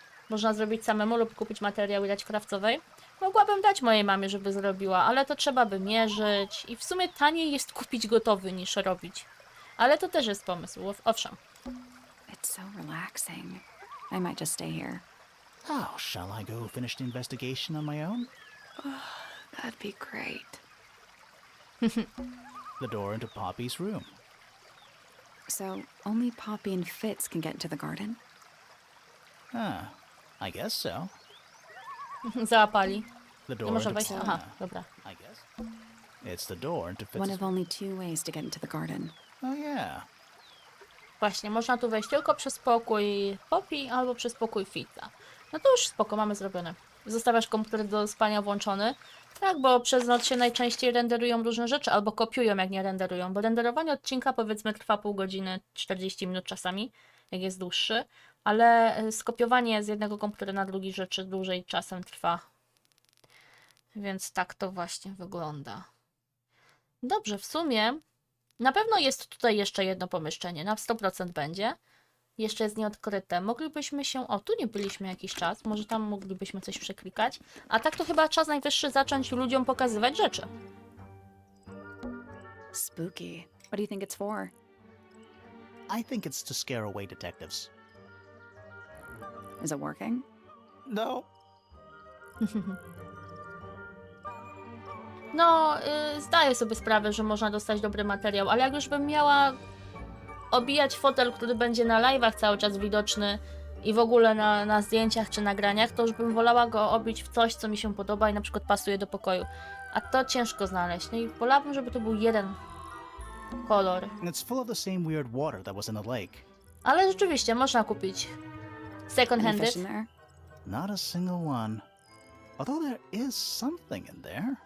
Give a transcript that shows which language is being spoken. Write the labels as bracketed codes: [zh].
[pl] Można zrobić samemu lub kupić materiał i dać krawcowej. Mogłabym dać mojej mamie, żeby zrobiła, ale to trzeba by mierzyć i w sumie taniej jest kupić gotowy niż robić. Ale to też jest pomysł, owszem. [en] It's so relaxing. I might just stay here. Oh, shall I go finish the investigation on my own? That'd be great. The door into Poppy's room. So, only Poppy and Fitz can get into the garden? I guess so. [pl] Załapali. [en] The door [pl] Nie może [en] into [pl] wejść. Aha, dobra. [en] I guess. It's the door into Fitz's One of only 2 ways to get into the garden. Oh, yeah. [pl] Właśnie, można tu wejść tylko przez pokój Poppy albo przez pokój Fitza. No to już spoko, mamy zrobione. Zostawiasz komputer do spania włączony. Tak, bo przez noc się najczęściej renderują różne rzeczy, albo kopiują, jak nie renderują. Bo renderowanie odcinka, powiedzmy, trwa pół godziny, 40 minut czasami, jak jest dłuższy. Ale skopiowanie z jednego komputera na drugi rzeczy dłużej czasem trwa. Więc tak to właśnie wygląda. Dobrze, w sumie na pewno jest tutaj jeszcze jedno pomieszczenie, na 100% będzie. Jeszcze jest nieodkryte. Moglibyśmy się... O, tu nie byliśmy jakiś czas, może tam moglibyśmy coś przeklikać. A tak to chyba czas najwyższy zacząć ludziom pokazywać rzeczy. [en] Spooky. What do you think it's for? I think it's to scare away detectives. Is it working? No. [pl] No, zdaję sobie sprawę, że można dostać dobry materiał, ale jak już bym miała obijać fotel, który będzie na live'ach cały czas widoczny i w ogóle na zdjęciach czy nagraniach, to już bym wolała go obić w coś, co mi się podoba i na przykład pasuje do pokoju. A to ciężko znaleźć. No i wolałabym, żeby to był jeden kolor. [en] It's full of the same weird water that was in the lake. [pl] Ale rzeczywiście, można kupić second [en] Any handed. fish in there? Not a single one. Although there is something in there.